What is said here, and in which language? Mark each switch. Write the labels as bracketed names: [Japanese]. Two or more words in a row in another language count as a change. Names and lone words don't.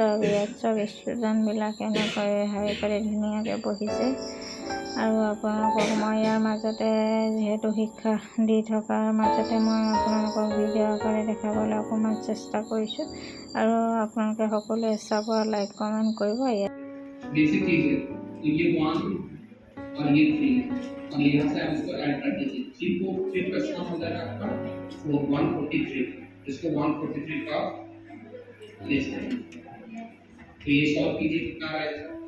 [Assamese] আৰু ইয়াত চব ষ্টুডেণ্টবিলাক এনেকৈ শাৰী পাতি ধুনীয়াকৈ বহিছে। আৰু আপোনালোকক মই ইয়াৰ মাজতে, যিহেতু শিক্ষা দি থকাৰ মাজতে মই আপোনালোকক ভিডিঅ' আকাৰে দেখাবলৈ অকণমান চেষ্টা কৰিছোঁ। আৰু আপোনালোকে সকলোৱে চাব, [English] like comment [Assamese] কৰিব। [Hindi] बेसिक चीज है, ये 1 और ये 3 और यहाँ से आप इसको ऐड कर दीजिए। 3 को 3 प्लस 1 हो जाएगा आपका 143। इसको 143 का ले सकते। तो ये सॉल्व कीजिए, कितना आएगा?